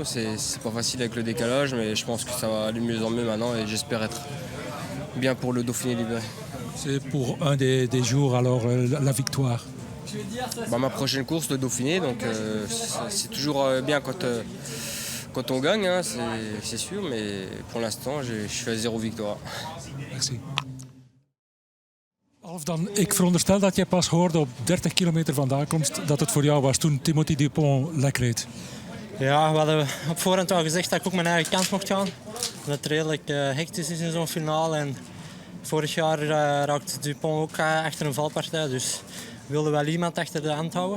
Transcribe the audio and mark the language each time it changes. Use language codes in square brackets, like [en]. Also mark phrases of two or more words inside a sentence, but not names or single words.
[fr] C'est pas facile avec le décalage, mais je pense que ça va aller mieux en mieux maintenant et j'espère être bien pour le Dauphiné libéré. C'est pour un des jours alors la victoire? Ma prochaine course, le Dauphiné, donc c'est toujours bien quand on gagne, hein, c'est sûr, mais pour l'instant, je suis à 0 victoire. Merci. [nl] Alf, ik veronderstel dat je pas hoorde op 30 kilometer van de aankomst dat het voor jou was toen Timothy Dupont lek reed. Ja, we hadden op voorhand al gezegd dat ik ook mijn eigen kans mocht gaan. Dat het redelijk hectisch is in zo'n finale. En vorig jaar raakte Dupont ook achter een valpartij, dus wilden wel iemand achter de hand houden.